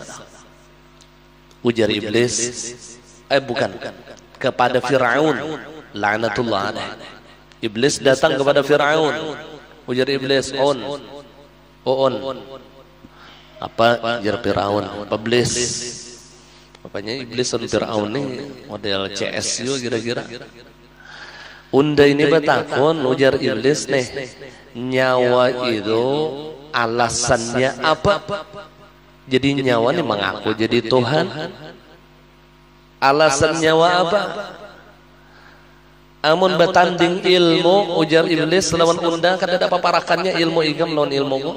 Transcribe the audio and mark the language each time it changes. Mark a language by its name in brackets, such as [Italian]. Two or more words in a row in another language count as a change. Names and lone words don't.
[Banjar] Ujar iblis, bukan, kepada Fir'aun [Arabic] لعنة الله عليه. [Indonesian] Iblis datang kepada Fir'aun. [Banjar] Ujar iblis, on. Apa ujar Fir'aun? Iblis. [Indonesian] Apanya iblis dan Fir'aun ini model CS juga kira-kira. [Banjar] Unda ini betakon, ujar iblis nih, nyawa itu alasannya apa? Jadi nyawa ini mengaku jadi Tuhan. Alasan nyawa apa? Amun betanding ilmu, ujar iblis lawan unda, kadada paparakannya ilmu ikam lawan ilmu.